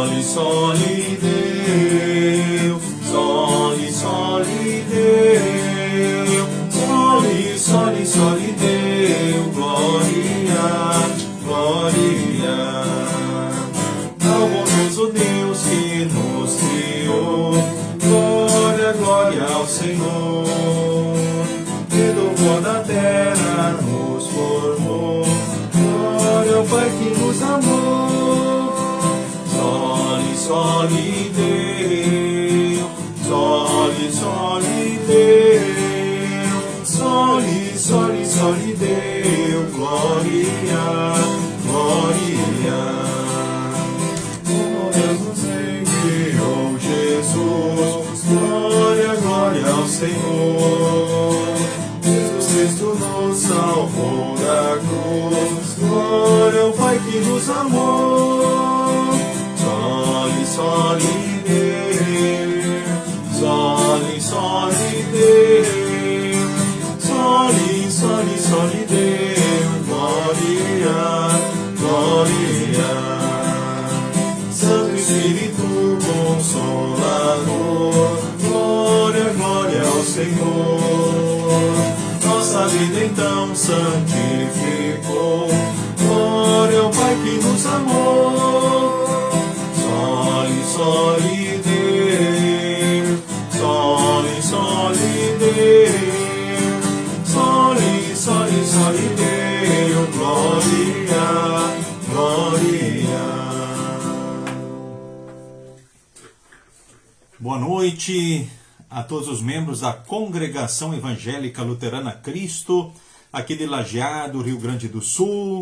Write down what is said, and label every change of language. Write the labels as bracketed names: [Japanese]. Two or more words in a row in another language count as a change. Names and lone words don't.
[Latin] soli Deus, soli, soli Deus, soli, soli, soli Deus, [Portuguese] glória, glória ao bondoso Deus que nos criou, glória, glória ao Senhor, que do pó da terra nos formou, glória ao Pai que nos amou, [Latin] soli, soli Deus, soli, soli Deus, soli, soli, soli Deus, [Portuguese] glória, glória. Deus nos enviou Jesus, glória, glória ao Senhor. Jesus Cristo nos salvou da cruz, glória ao Pai que nos amou. [Latin] Soli, soli Deus, soli, soli Deus, soli, soli, soli Deus, [Portuguese] glória, glória. Santo Espírito Consolador, glória, glória ao Senhor. Nossa vida então santificou, glória ao Pai que nos amou. [Latin] Soli, soli Deus, soli, soli Deus, soli, soli, soli Deus, [Portuguese] glória, glória. Boa noite a todos os membros da Congregação Evangélica Luterana Cristo, aqui de Lajeado, Rio Grande do Sul.